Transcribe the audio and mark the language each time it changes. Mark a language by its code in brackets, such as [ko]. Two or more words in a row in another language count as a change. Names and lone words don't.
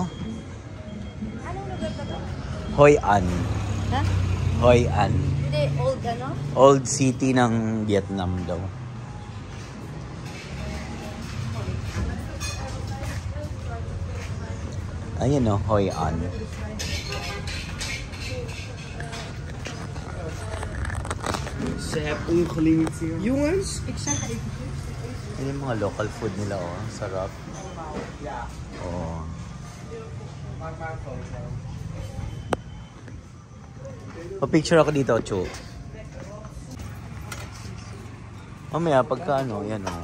[tl] Anong lugar ba to? Hoi An. Ha? Hoi An. Hindi, old ano? [en] Old city [tl] ng Vietnam daw. Ayan o, Hoi An. [nl] Ze hebben ongelimiteerd. Jongens, ik zeg even. [tl] Ayan yung mga local food nila, oh. Sarap. Oh. Pa-picture ako dito, Chu. Mamaya, pagka ano, yan o.